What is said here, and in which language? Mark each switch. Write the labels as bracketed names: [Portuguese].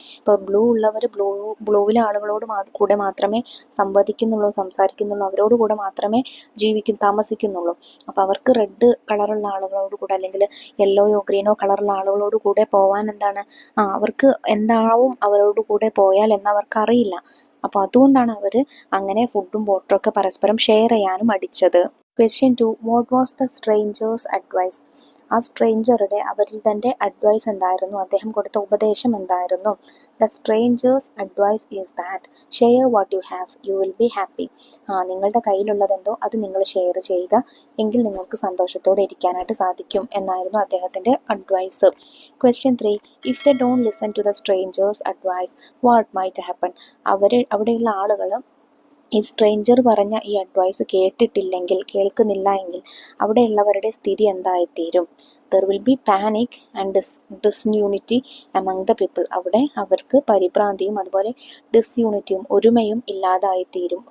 [Malayalam] ഇപ്പോൾ ബ്ലൂ ഉള്ളവർ ബ്ലൂവിലെ ആളുകളോട് കൂടെ മാത്രമേ സംസാരിക്കുന്നുള്ളൂ, അവരോട് കൂടെ മാത്രമേ താമസിക്കുന്നുള്ളൂ. അപ്പോൾ അവർക്ക് റെഡ് കളറുള്ള ആളുകളോട് കൂടെ, അല്ലെങ്കിൽ യെല്ലോയോ ഗ്രീനോ കളറുള്ള ആളുകളോട് കൂടെ പോവാൻ അവർക്ക് എന്താവും അവരോട് കൂടെ പോയാൽ എന്നവർക്ക് അറിയില്ല. അപ്പോൾ അതുകൊണ്ടാണ് അവർ അങ്ങനെ ഫുഡും വാട്ടറൊക്കെ പരസ്പരം ഷെയർ ചെയ്യാനും മടിച്ചത്. [English] Question 2. What was the stranger's advice? [Malayalam] ആ സ്ട്രേഞ്ചറുടെ അപരിചിതൻ്റെ അഡ്വൈസ് എന്തായിരുന്നു? അദ്ദേഹം കൊടുത്ത ഉപദേശം എന്തായിരുന്നു? [English] The strangers advice is that share what you have, you will be happy. [Malayalam] നിങ്ങളുടെ കയ്യിലുള്ളതെന്തോ അത് നിങ്ങൾ ഷെയർ ചെയ്യുക, എങ്കിൽ നിങ്ങൾക്ക് സന്തോഷത്തോടെ ഇരിക്കാനായിട്ട് സാധിക്കും എന്നായിരുന്നു അദ്ദേഹത്തിൻ്റെ advice. [English] Question 3. If they don't listen to the stranger's advice, what might happen? [Malayalam] അവിടെയുള്ള ആളുകൾ ഈ സ്ട്രേഞ്ചർ പറഞ്ഞ ഈ അഡ്വൈസ് കേൾക്കുന്നില്ല എങ്കിൽ അവിടെയുള്ളവരുടെ സ്ഥിതി എന്തായിത്തീരും? [English] There will be panic and disunity among the people. [Malayalam] അവിടെ അവർക്ക് പരിഭ്രാന്തിയും അതുപോലെ ഡിസ്യൂണിറ്റിയും ഒരുമയും ഇല്ലാതായിത്തീരും.